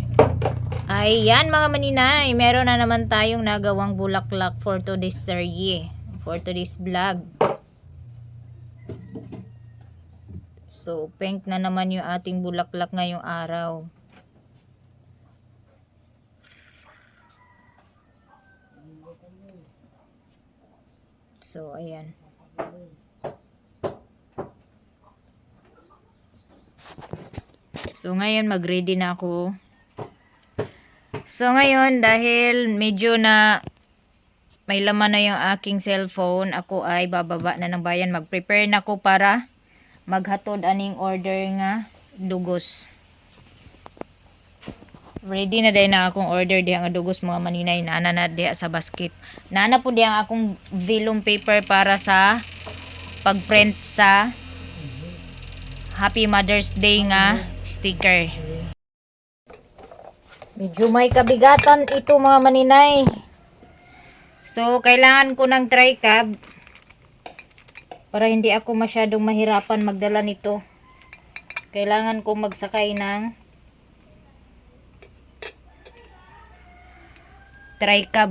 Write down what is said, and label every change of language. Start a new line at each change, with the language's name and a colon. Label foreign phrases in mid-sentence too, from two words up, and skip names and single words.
Filipino: Ayan mga maninay. Meron na naman tayong nagawang bulaklak
English: for today's
Filipino: serye.
English: For today's vlog.
Filipino: So, pink na naman yung ating bulaklak ngayong araw. So, ayan. So, ngayon mag-ready na ako. So, ngayon dahil medyo na may laman na yung aking cellphone, ako ay bababa na ng bayan.
Cebuano: Mag-prepare na ako para maghatod aning order nga dugos. Ready na din na akong order diha nga dugos mga maninay. Nana na diha sa basket. Nana po diha akong
English: vellum paper
Cebuano: para sa pag-print sa
English: Happy Mother's Day
Cebuano: nga sticker.
Filipino: Medyo may kabigatan ito mga maninay. So, kailangan ko ng tri-cab para hindi ako masyadong mahirapan magdala nito. Kailangan ko magsakay ng tri-cab.